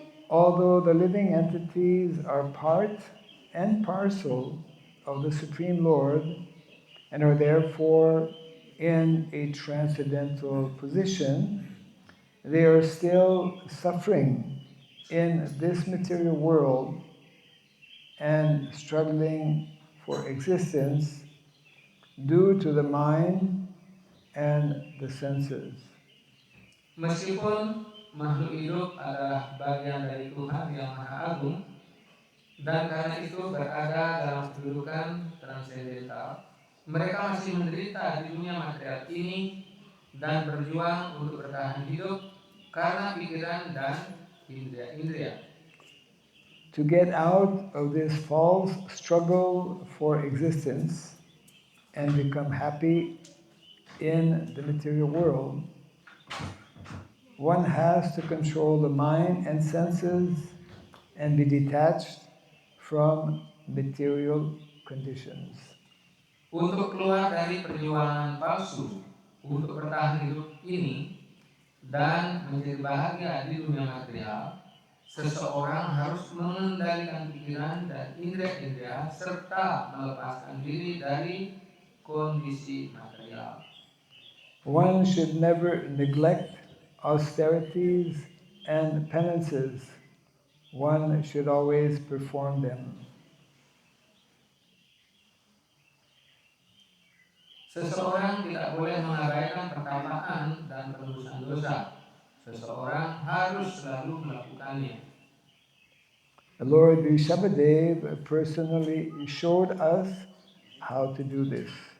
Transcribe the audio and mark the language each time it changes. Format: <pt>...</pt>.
<en>Although the living entities are part and parcel of the Supreme Lord and are therefore in a transcendental position, they are still suffering in this material world and struggling for existence due to the mind and the senses.</en> <id>Meskipun makhluk hidup adalah bagian dari Tuhan yang Maha Agung, dan karena itu berada dalam kedudukan transendental, mereka masih menderita di dunia material ini dan berjuang untuk bertahan hidup karena pikiran dan indria-indria.</id> <en>To get out of this false struggle for existence and become happy in the material world, one has to control the mind and senses and be detached from material conditions.</en> <id>Untuk keluar dari perjuangan palsu untuk bertahan hidup ini dan menjadi bahagia di dunia material, seseorang harus mengendalikan pikiran dan indera-indera serta melepaskan diri dari kondisi material.</id> <en>One should never neglect austerities and penances. One should always perform them.</en> <id>Seseorang tidak boleh mengabaikan pertapaan dan penebusan dosa. Seseorang harus selalu melakukannya.</id> <en>The Lord Rishabhadev personally showed us how to do this.</en>